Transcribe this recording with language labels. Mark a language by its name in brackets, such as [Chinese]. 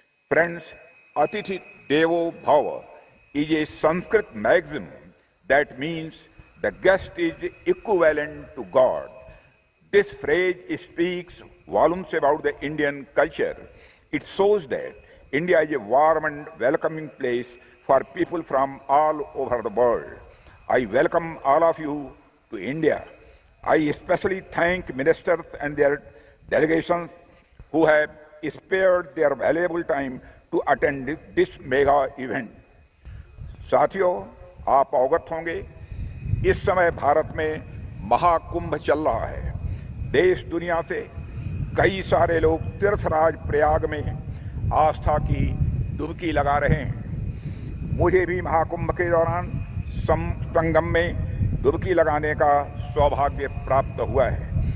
[English] friends, [Sanskrit] अतिथि देवो भव [English] Is a Sanskrit maxim that means the guest is equivalent to God. This phrase speaks volumes about the Indian culture. It shows that India is a warm and welcoming place for people from all over the world. I welcome all of you to India. I especially thank ministers and their delegations who have spared their valuable time to attend this mega event. [Hindi] साथियों, आप अवगत होंगे इस समय भारत में महाकुंभ चल रहा है। देश दुनिया से कई सारे लोग तीर्थराज प्रयाग में आस्था की डुबकी लगा रहे हैं। मुझे भी महाकुंभ के दौरान संगम में डुबकी लगाने का सौभाग्य प्राप्त हुआ है।